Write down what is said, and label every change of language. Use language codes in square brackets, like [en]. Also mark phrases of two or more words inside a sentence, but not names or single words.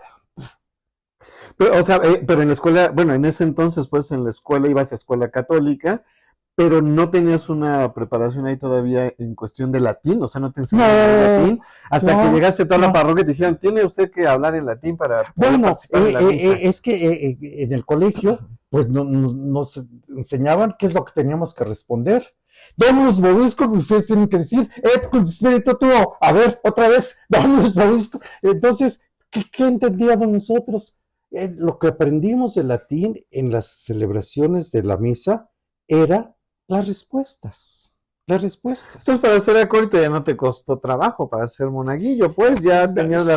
[es] Pero, o sea, pero en la escuela, bueno, en ese entonces, pues en la escuela ibas a escuela católica, pero no tenías una preparación ahí todavía en cuestión de latín, o sea, no te enseñaron el No, latín, hasta que no, llegaste a toda la no. parroquia y te dijeron, tiene usted que hablar en latín para poder Bueno, participar en la misa. es que en el colegio, pues nos enseñaban qué es lo que teníamos que responder. [la] Dominus vobiscum, [es] ustedes tienen que decir, [la] et cum spiritu tuo. [es] A ver, otra vez, [la] Dominus vobiscum. [es] Entonces, ¿qué entendíamos nosotros? Lo que aprendimos de latín en las celebraciones de la misa era las respuestas. Las respuestas. Entonces, para ser acólito ya no te costó trabajo, para ser monaguillo, pues ya tenías las